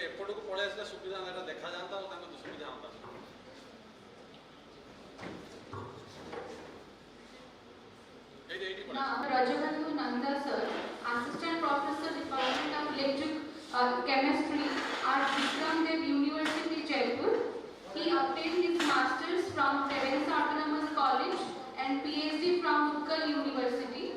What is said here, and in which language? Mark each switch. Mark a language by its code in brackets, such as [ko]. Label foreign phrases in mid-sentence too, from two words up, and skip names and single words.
[or] ଏପଟକୁ ପଳେଇ ଆସିଲେ ସୁବିଧା ଏଟା ଦେଖାଯାଆନ୍ତା ଆଉ ତାଙ୍କ ସୁବିଧା ହୁଅନ୍ତା। [en] Now, Rajabandhu Nanda sir, Assistant Professor, Department of Electric Chemistry at Vikramdev University, Jaipur. He obtained his Masters from Province Autonomous College and PhD from Utkal University.